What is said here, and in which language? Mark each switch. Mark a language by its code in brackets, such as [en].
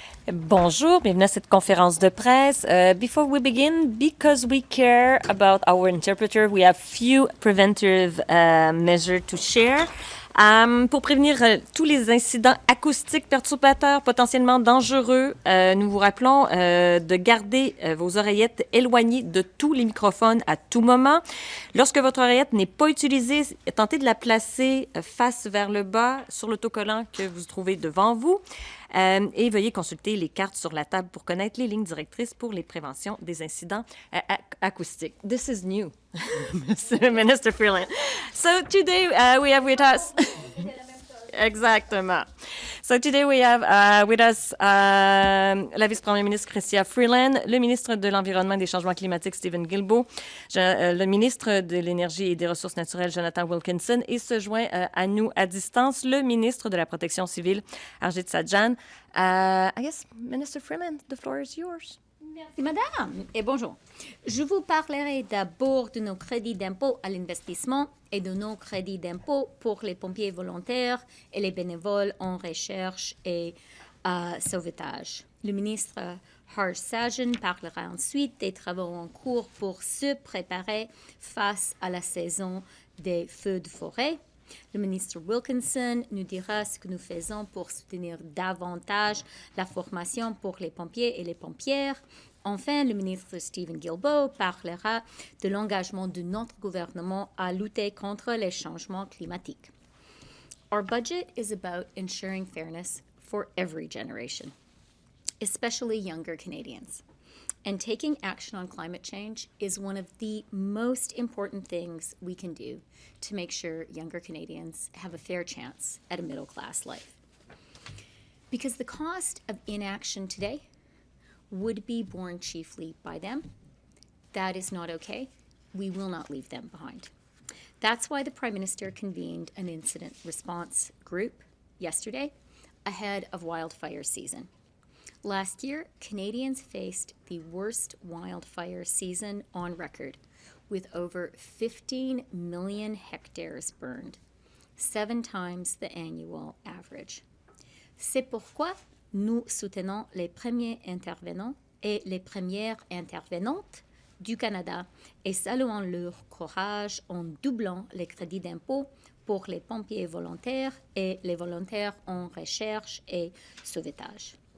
[fr] Bonjour, bienvenue à cette conférence de presse. [en] Before we begin, because we care about our interpreter, we have few preventive measures to share. [fr] Pour prévenir tous les incidents acoustiques perturbateurs potentiellement dangereux, nous vous rappelons de garder vos oreillettes éloignées de tous les microphones à tout moment. Lorsque votre oreillette n'est pas utilisée, tentez de la placer face vers le bas sur l'autocollant que vous trouvez devant vous. Et veuillez consulter les cartes sur la table pour connaître les lignes directrices pour les préventions des incidents acoustiques. [en] This is new, Minister Freeland. So today we have with us... [fr] Exactement. [en] So today we have with us [fr] la vice-première ministre Chrystia Freeland, le ministre de l'Environnement et des Changements climatiques Steven Guilbeault, le ministre de l'Énergie et des Ressources naturelles Jonathan Wilkinson, et se joint à nous à distance le ministre de la Protection civile Harjit Sajjan. [en] I guess, Minister Freeland, the floor is yours. [fr] Merci, madame, et bonjour. Je vous parlerai d'abord de nos crédits d'impôt à l'investissement et de nos crédits d'impôt pour les pompiers volontaires et les bénévoles en recherche et sauvetage. Le ministre Hardeep Singh Nijjar parlera ensuite des travaux en cours pour se préparer face à la saison des feux de forêt. Le ministre Wilkinson nous dira ce que nous faisons pour soutenir davantage la formation pour les pompiers et les pompières. Enfin, le ministre Steven Guilbeault parlera de l'engagement de notre gouvernement à lutter contre les changements climatiques. [en] Our budget is about ensuring fairness for every generation, especially younger Canadians. And taking action on climate change is one of the most important things we can do to make sure younger Canadians have a fair chance at a middle-class life. Because the cost of inaction today would be borne chiefly by them. That is not okay. We will not leave them behind. That's why the Prime Minister convened an incident response group yesterday ahead of wildfire season. Last year, Canadians faced the worst wildfire season on record, with over 15 million hectares burned, 7 times the annual average. [fr] C'est pourquoi nous soutenons les premiers intervenants et les premières intervenantes du Canada et saluons leur courage en doublant les crédits d'impôt pour les pompiers volontaires et les volontaires en recherche et sauvetage.